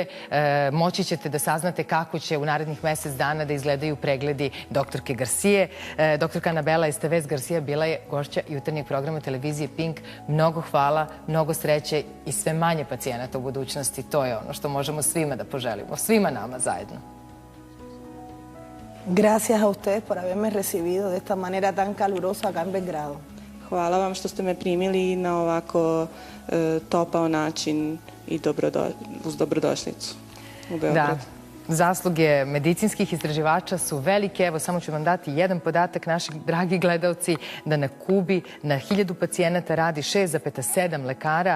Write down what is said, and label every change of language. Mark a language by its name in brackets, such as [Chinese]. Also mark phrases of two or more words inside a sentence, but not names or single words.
[Serbian] Moći ćete da saznate kako će u narednih mesec dana da izgledaju pregledi doktorke Garcije. Doktorka Anabela Estevez Garcia bila je gošća jutarnjeg programa televizije Pink. Mnogo hvala, mnogo sreće i sve manje pacijenata u budućnosti. To je ono što možemo svima da poželimo, svima nama zajedno. [Spanish] Gracias a ustedes por haberme recibido de esta manera tan calurosa acá en Belgrado. [Serbian] Hvala vam što ste me primili na ovako topao način i uz dobrodošlicu u Beogradu. Da. Zasluge medicinskih istraživača su velike. Evo, samo ću vam dati jedan podatak, naši dragi gledalci, da na Kubi na 1000 pacijenata radi 6,7 lekara.